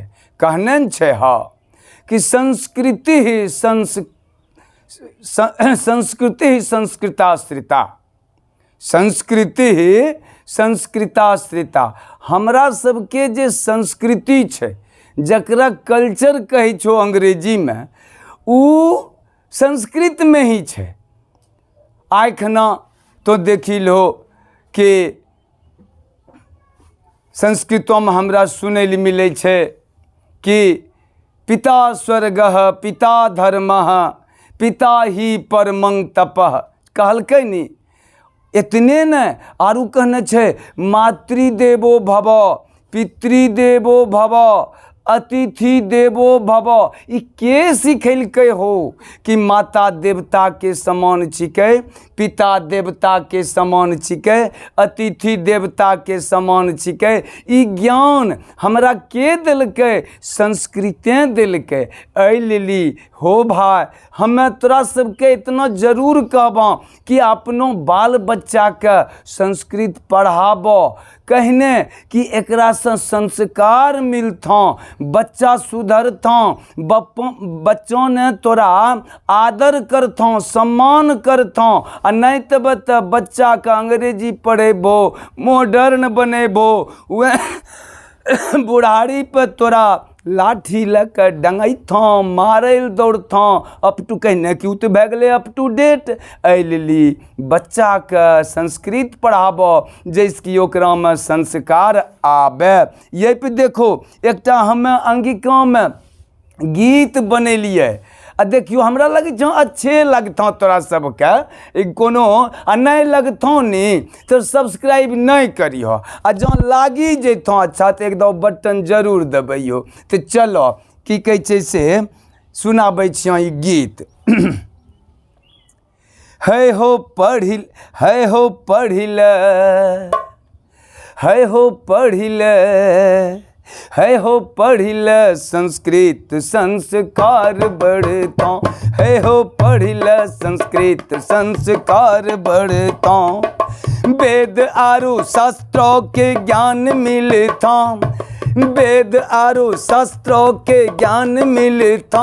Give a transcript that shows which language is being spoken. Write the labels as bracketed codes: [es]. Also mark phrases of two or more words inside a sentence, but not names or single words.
[anp] कहने छे हाँ कि [sa] संस्कृति ही संस्कृताश्रिता, संस्कृति ही संस्कृताश्रिता। [anp] हमरा सबके जे संस्कृति छे, जकरा कल्चर कहे छो अंग्रेजी में, उ संस्कृत में ही छे। आखना तो देखी लो कि संस्कृतों में हमरा सुने ली मिले छे कि [sa] पिता स्वर्गः पिता धर्मः पिता ही परमं तपः। [anp] कहलकै नी इतने न, आरु कहने छे [sa] मातृदेवो भव पितृदेवो भव अतिथि देवो भव। [anp] ई के सिखेलकै हो कि माता देवता के समान छिकै, पिता देवता के समान छिकै, अतिथि देवता के समान छिकै। ई ज्ञान हमरा के देलकै? संस्कृते देलकै। एहि लेली हो भाई, हमें तोरा सबके इतना जरूर कहबा कि अपनो बाल बच्चा के संस्कृत पढ़ाबो। कहने कि एकरा से संस्कार मिलता, बच्चा सुधरता, बच्चों ने तोरा आदर करता, सम्मान करता। आ नहीं तो बच्चा का अंग्रेजी पढ़ेबो, मॉडर्न बनेबो, बुढ़ारी पर तोरा लाठी लेकर डंगैथा, मारे दौड़ता। [en] up to [anp] कहने कि तो भै गए [en] up to date. [anp] एहि बच्चा के संस्कृत पढ़ाबो जैसे कि ओकरा में संस्कार आबे। ये पे देखो एकटा हमें अंगिका में गीत बनेलिए। आ देखियो हमरा लगे जो अच्छे लगता तोरा सबके कोनो, आ नहीं लगता नी तो सब्सक्राइब नहीं करियो। आ जो लागी जैतो अच्छा तो एक दो बटन जरूर दबाइयो। तो चलो की कहे छे से सुनाबै छियो ई गीत। है हो पढ़िल, है हो पढ़िल, है हो पढ़िल, है हो पढ़िल संस्कृत संस्कार बढ़ता। है हो पढ़िल संस्कृत संस्कार बढ़ता। वेद आरु शास्त्रों के ज्ञान मिलता, वेद आरु शास्त्रों के ज्ञान मिलता।